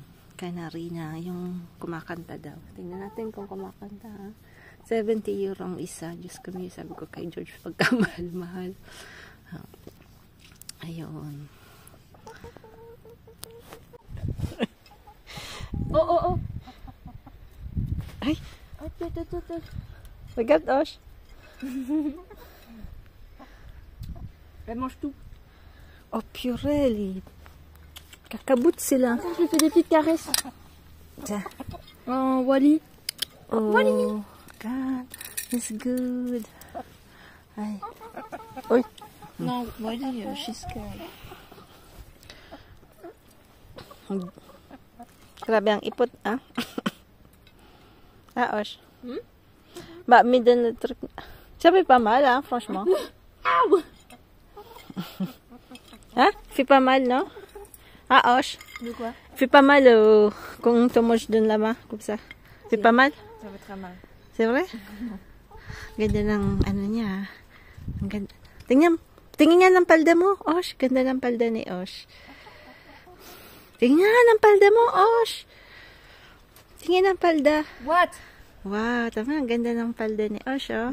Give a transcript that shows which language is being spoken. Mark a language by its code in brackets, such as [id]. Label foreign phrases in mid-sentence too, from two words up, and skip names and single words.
[tl] Canary na yung kumakanta daw. Tingnan natin kung kumakanta. 70 euro ang isa. Diyos ko, sabi ko kay George, pagkamahal-mahal. Ayun. Oh. Ay. [fr] Regarde, Osh. Elle mange tout. [tl] Oh, purée. Kakabut sila. [fr] Je lui fais des petites caresses. Tiens. Oh, Wally. Oh, Wally. [en] God. It's good. Ay. Oy. Non, Wally, she's scared. [tl] Grabe ang ipot, Osh. [fr] Bah, mais donne le truc. Ça fait pas mal, franchement. Fait pas mal, non? Osh. De quoi? Fait pas mal quand on te mange de là-bas, comme ça. Fait pas mal? Ça fait très mal. C'est vrai? [tl] Ganda ng niya. Ang ganda. Tingnan nga ng palda mo, Osh. Ganda ng palda ni Osh. Tingnan ang palda mo, Osh. Tingnan ang palda. [en] What? [tl] Wow, tama. Ang ganda ng palda ni Osh, oh.